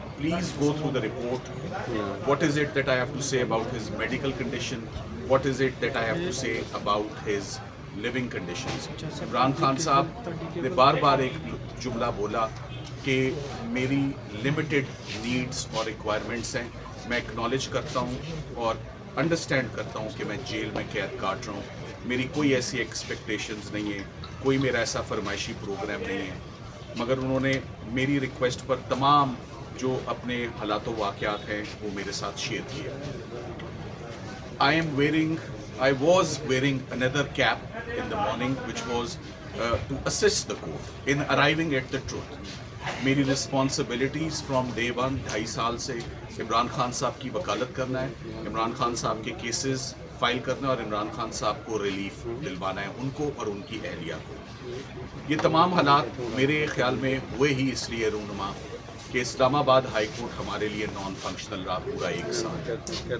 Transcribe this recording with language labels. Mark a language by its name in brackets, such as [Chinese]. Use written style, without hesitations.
[English] Please go through the report. What is it that I have to say about his medical condition? What is it that I have to say about his living conditions? [Urdu] Imran Khan صاحب نے بار بار ایک جملہ بولا کہ میری limited needs اور requirements ہیں. میں ایکنالج کرتا ہوں اور انڈرسٹینڈ کرتا ہوں کہ میں جیل میں قید کاٹ رہا ہوں. میری کوئی ایسی ایکسپیکٹیشنز نہیں ہے, کوئی میرا ایسا فرمائشی پروگرام نہیں ہے, مگر انہوں نے میری ریکویسٹ پر تمام جو اپنے حالات و واقعات ہیں وہ میرے ساتھ شیئر کیا. [English] I was wearing another cap in the morning which was to assist the court in arriving at the truth. [Urdu] میری رسپانسبلٹیز فرام ڈے 1 2.5 سال سے عمران خان صاحب کی وکالت کرنا ہے, عمران خان صاحب کے کیسز فائل کرنا ہے اور عمران خان صاحب کو ریلیف دلوانا ہے ان کو اور ان کی اہلیہ کو. یہ تمام حالات میرے خیال میں ہوئے ہی اس لیے رونما کہ اسلام آباد ہائی کورٹ ہمارے لیے نان فنکشنل رہا پورا 1 سال.